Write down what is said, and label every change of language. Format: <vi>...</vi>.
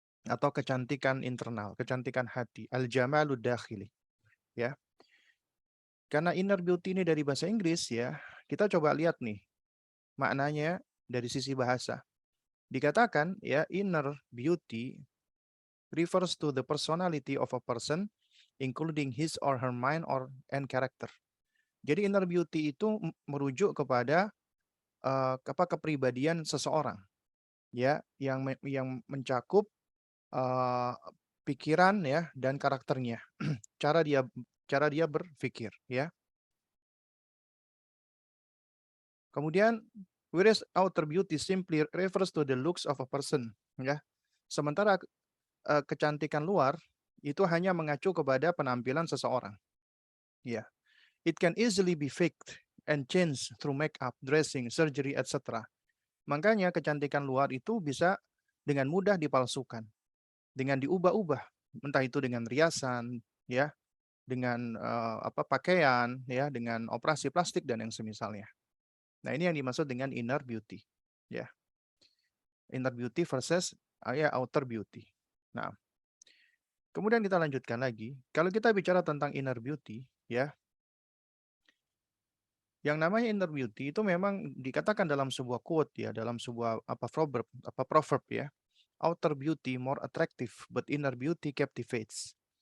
<id>Atau kecantikan internal, kecantikan hati.</id> <ar>Al-jamalud dakhili.</ar> <id>Ya. Karena inner beauty ini dari bahasa Inggris ya, kita coba lihat nih maknanya dari sisi bahasa. Dikatakan ya inner beauty</id> <en>refers to the personality of a person, including his or her mind and character.</en> <id>Jadi inner beauty itu merujuk kepada kepribadian seseorang, ya, yang mencakup uh, pikiran ya dan karakternya, cara dia berpikir ya. Kemudian</id> <en>whereas outer beauty simply refers to the looks of a person ya.</en> <id>Sementara kecantikan luar itu hanya mengacu kepada penampilan seseorang. Ya.</id> <en>It can easily be faked and changed through makeup, dressing, surgery, etc.</en> <id>Makanya kecantikan luar itu bisa dengan mudah dipalsukan, dengan diubah-ubah, entah itu dengan riasan, ya, dengan pakaian, ya, dengan operasi plastik dan yang semisalnya. Nah, ini yang dimaksud dengan inner beauty, ya.</id> <en>Inner beauty versus outer beauty.</en> <id>Nah, kemudian kita lanjutkan lagi. Kalau kita bicara tentang inner beauty, ya, yang namanya inner beauty itu memang dikatakan dalam sebuah quote ya, dalam sebuah proverb ya.</id> <en>Outer beauty more attractive, but inner beauty captivates.</en>